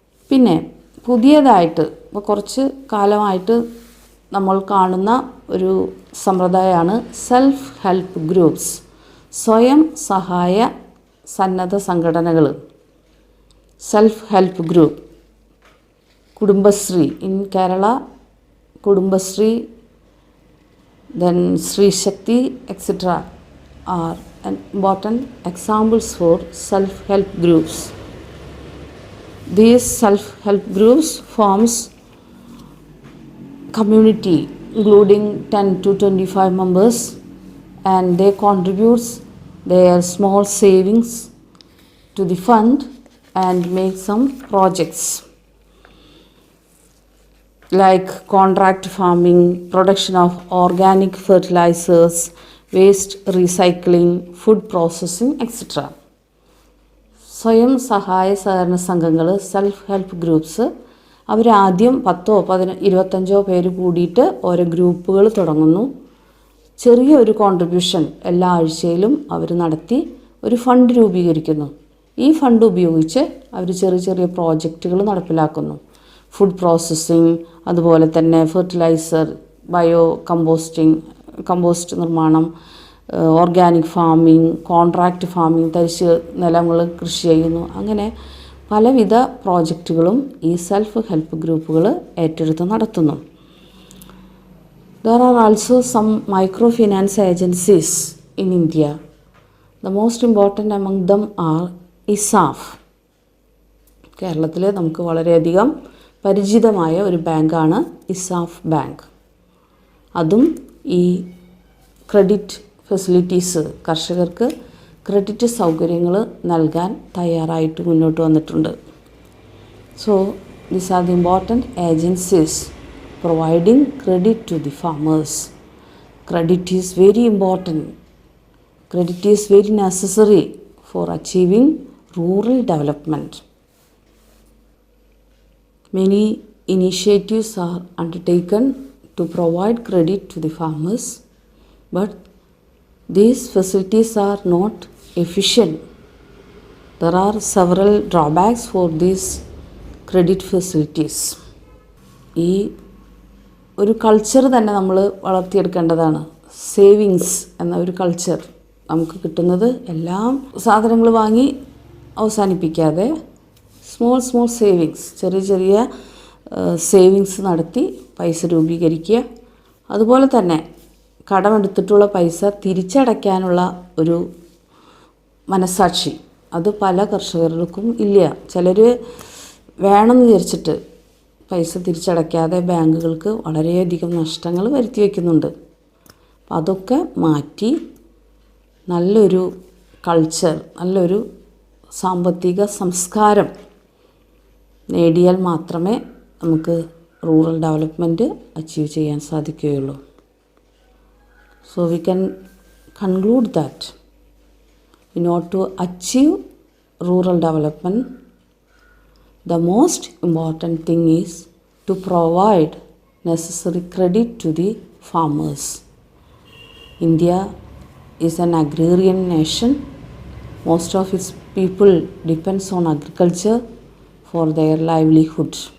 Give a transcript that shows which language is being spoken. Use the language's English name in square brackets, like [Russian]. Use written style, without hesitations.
[Malayalam] പിന്നെ പുതിയതായിട്ട് ഇപ്പോൾ കുറച്ച് കാലമായിട്ട് നമ്മൾ കാണുന്ന ഒരു സമ്പ്രദായമാണ് സെൽഫ് ഹെൽപ്പ് ഗ്രൂപ്പ്സ്, സ്വയം സഹായ സന്നദ്ധ സംഘടനകൾ. [English] Self help group, Kudumbashree in Kerala, Kudumbashree, then Sri Shakti etc. are important examples for self-help groups. These self-help groups forms community including 10 to 25 members, and they contribute their small savings to the fund and make some projects like contract farming, production of organic fertilizers, waste recycling, food processing etc. [Malayalam] സ്വയം സഹായ സഹകരണ സംഘങ്ങൾ, self help groups, അവരാദ്യം 10-25 പേര് കൂടിയിട്ട് ഓരോ ഗ്രൂപ്പുകൾ തുടങ്ങുന്നു. ചെറിയൊരു കോൺട്രിബ്യൂഷൻ എല്ലാ ആഴ്ചയിലും അവർ നടത്തി ഒരു ഫണ്ട് രൂപീകരിക്കുന്നു. ഈ ഫണ്ട് ഉപയോഗിച്ച് അവർ ചെറിയ ചെറിയ പ്രോജക്റ്റുകൾ നടപ്പിലാക്കുന്നു. ഫുഡ് പ്രോസസ്സിങ്, അതുപോലെ തന്നെ ഫെർട്ടിലൈസർ, ബയോ കമ്പോസ്റ്റ് നിർമ്മാണം, ഓർഗാനിക് ഫാമിംഗ്, കോൺട്രാക്റ്റ് ഫാമിംഗ്, തരിശ് നിലങ്ങൾ കൃഷി ചെയ്യുന്നു. അങ്ങനെ പലവിധ പ്രോജക്റ്റുകളും ഈ സെൽഫ് ഹെൽപ്പ് ഗ്രൂപ്പുകൾ ഏറ്റെടുത്ത് നടത്തുന്നു. [English] There are also some microfinance agencies in India. The most important among them are ISAF. [Malayalam] കേരളത്തിൽ നമുക്ക് വളരെയധികം പരിചിതമായ ഒരു ബാങ്കാണ് ഇസാഫ് ബാങ്ക്. അതും ഈ ക്രെഡിറ്റ് ഫെസിലിറ്റീസ്, കർഷകർക്ക് ക്രെഡിറ്റ് സൗകര്യങ്ങൾ നൽകാൻ തയ്യാറായിട്ട് മുന്നോട്ട് വന്നിട്ടുണ്ട്. [English] So these are the important agencies providing credit to the farmers. Credit is very important. Credit is very necessary for achieving rural development. Many initiatives are undertaken to provide credit to the farmers, but these facilities are not efficient. There are several drawbacks for these credit facilities. [Malayalam] ഈ ഒരു culture തന്നെ നമ്മൾ വളർത്തിയെടുക്കേണ്ടതാണ്. Savings എന്ന ഒരു culture. നമുക്ക് കിട്ടുന്നത് എല്ലാം സാധനങ്ങൾ വാങ്ങി അവസാനിപ്പിക്കാതെ സ്മോൾ സേവിങ്സ്, ചെറിയ സേവിങ്സ് നടത്തി പൈസ രൂപീകരിക്കുക. അതുപോലെ തന്നെ കടമെടുത്തിട്ടുള്ള പൈസ തിരിച്ചടയ്ക്കാനുള്ള ഒരു മനസ്സാക്ഷി അത് പല കർഷകർക്കും ഇല്ല. ചിലർ വേണമെന്ന് വിചാരിച്ചിട്ട് പൈസ തിരിച്ചടയ്ക്കാതെ ബാങ്കുകൾക്ക് വളരെയധികം നഷ്ടങ്ങൾ വരുത്തി വയ്ക്കുന്നുണ്ട്. അപ്പം അതൊക്കെ മാറ്റി നല്ലൊരു കൾച്ചർ, നല്ലൊരു സാമ്പത്തിക സംസ്കാരം നേടിയാൽ മാത്രമേ നമുക്ക് റൂറൽ ഡെവലപ്മെൻറ്റ് അച്ചീവ് ചെയ്യാൻ സാധിക്കുകയുള്ളൂ. [English] So we can conclude that in order to achieve rural development, the most important thing is to provide necessary credit to the farmers. India is an agrarian nation. Most of its people depends on agriculture for their livelihood.